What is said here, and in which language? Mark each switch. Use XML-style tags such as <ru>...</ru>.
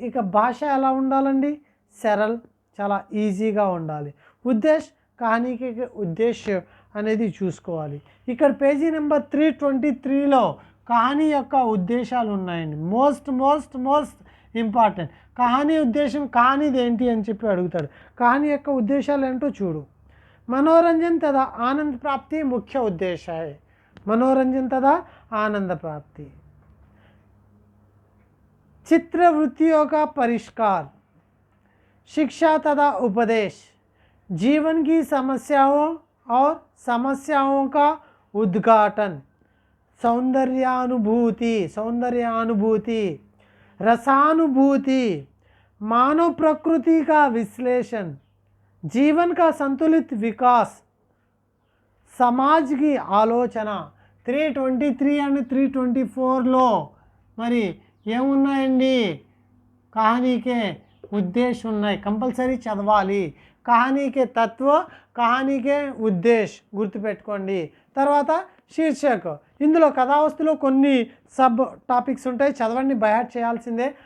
<te>ఇక భాష ఎలా ఉండాలండి, సరళ్, చాలా ఈజీగా ఉండాలి. ఉద్దేశ్, కహానీకి ఉద్దేశం అనేది చూసుకోవాలి. ఇక్కడ పేజీ నెంబర్ 323లో కహానీ యొక్క ఉద్దేశాలు ఉన్నాయండి. Most important. కహానీ ఉద్దేశం కానిది ఏంటి అని చెప్పి అడుగుతాడు. కహానీ యొక్క ఉద్దేశాలు ఏంటో చూడు.</te> <hi>मनोरंजन तथा आनंद प्राप्ति मुख्य उद्देश्य है. मनोरंजन तथा आनंद प्राप्ति, चित्रवृत्तियों का परिष्कार, शिक्षा तथा उपदेश, जीवन की समस्याओं और समस्याओं का उद्घाटन, सौंदर्यानुभूति, रसानुभूति, मानव प्रकृति का विश्लेषण, जीवन का संतुलित विकास, समाज की आलोचना.</hi> <te>323 అండ్ 324లో మరి ఏమున్నాయండి, కహానీకే ఉద్దేశం ఉన్నాయి, కంపల్సరీ చదవాలి. కహానీకే తత్వ, కహానీకే ఉద్దేశ్ గుర్తుపెట్టుకోండి. తర్వాత శీర్షక్, ఇందులో కథావస్తులో కొన్ని సబ్ టాపిక్స్ ఉంటాయి, చదవండి, బయాట్ చేయాల్సిందే.</te>